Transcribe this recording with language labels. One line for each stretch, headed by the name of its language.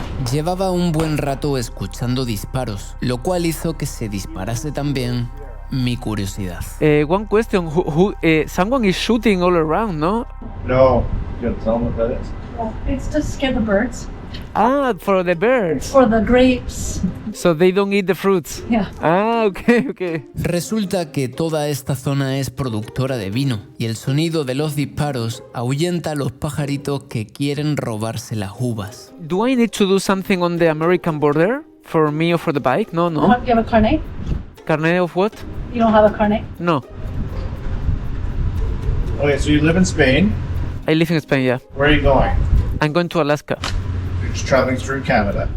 Spanish: Llevaba un buen rato escuchando disparos, lo cual hizo que se disparase también mi curiosidad.
English: One question. Someone is shooting all around, no? No. You gotta tell them what that is. Well, it's to scare the birds. Ah, for the birds. For the grapes. So they don't eat the fruits. Yeah. Ah, okay.
Spanish: Resulta que toda esta zona es productora de vino y el sonido de los disparos ahuyenta a los pajaritos que quieren robarse las uvas.
English: Do I need to do something on the American border for me or for the bike? No. You have a carnet? Carnet of what? You don't have a carnet? No. Okay, so you live in Spain. I live in Spain, yeah. Where are you going? I'm going to Alaska. You're just traveling through Canada.